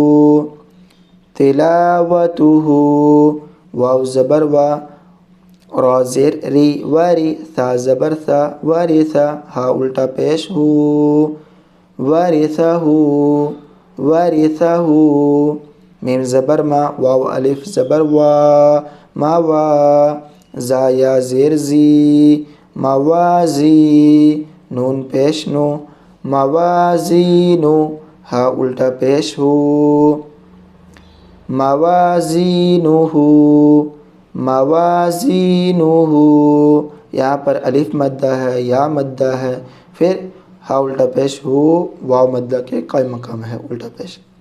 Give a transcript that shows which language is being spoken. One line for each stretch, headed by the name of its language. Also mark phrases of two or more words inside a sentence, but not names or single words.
Urdu: تلاوتو، واو زبر وا، را زیر ری، وری، ثا زبر ثا، ورثا، ہا الٹا پیش ہو، ورثہ، ورثہ، میم زبر ما، واو الف زبر وا، موا، زا یا زیر زی، موازی، نون پیش نو، موازینو، ہا الٹا پیش ہو، موازینو، موازینو، یہاں پر الف مدہ ہے، یا مدہ ہے، پھر ہا الٹا پیش ہو، واو مدہ کے قائم مقام ہے، الٹا پیش،